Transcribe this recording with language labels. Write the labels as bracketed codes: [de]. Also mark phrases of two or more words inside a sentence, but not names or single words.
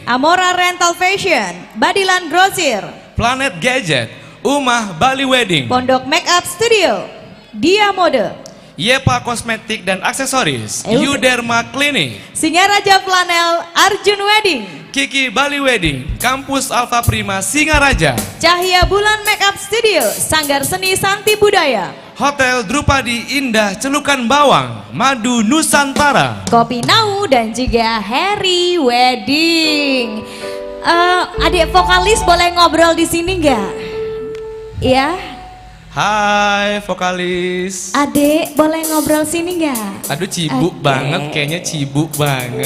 [id] Amora Rental Fashion, Badilan Grosir, Planet Gadget, Umah Bali Wedding, Pondok Makeup Studio, Dia Mode, Yepa Kosmetik dan Aksesoris, Yuderma Klinik, Singaraja Flanel, Arjun Wedding, Kiki Bali Wedding, Kampus Alfa Prima Singaraja, Cahya Bulan Makeup Studio, Sanggar Seni Santi Budaya, Hotel Drupadi Indah Celukan Bawang, Madu Nusantara, Kopi Nau dan juga Harry Wedding. Adik vokalis boleh ngobrol di sini nggak? Ya. Hai vokalis. Adek boleh ngobrol sini nggak? Aduh cibuk banget, kayaknya cibuk banget.